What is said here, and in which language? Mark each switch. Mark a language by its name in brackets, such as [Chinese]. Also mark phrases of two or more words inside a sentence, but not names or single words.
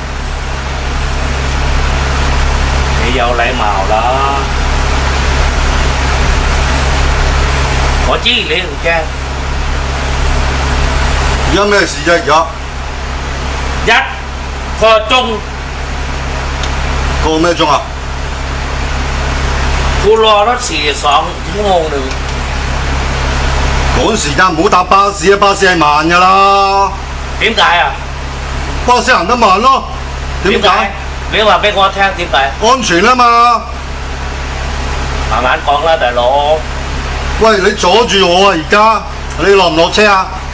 [Cantonese] 你有禮貌啦，我知你唔驚。而家咩事啫？而家一個鐘，個咩鐘啊？ [Thai] กูรอรถ2 ชั่วโมงหนึ่ง [Cantonese] 趕時間唔好搭巴士啊！巴士係慢㗎啦，點解啊？巴士行得慢咯。點解？你話俾我聽點解？安全啊嘛！慢慢講啦，大佬。喂，你阻住我啊！而家你落唔落車啊？